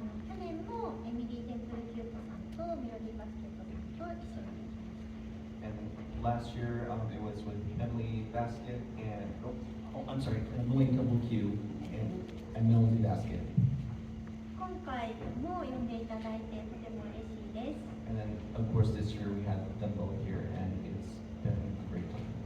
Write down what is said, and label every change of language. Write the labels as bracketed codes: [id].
[ja] 去年もエミリー・テンプルキュートさんとメロディーバスケットさんと一緒に。 [en] And last year, it was with Emily Basket and, I'm sorry, Emily Double Q and Melody Basket. [ja] 今回も呼んでいただいてとても嬉しいです。 [en] And then, of course, this year we had them both here, and it's been a great time.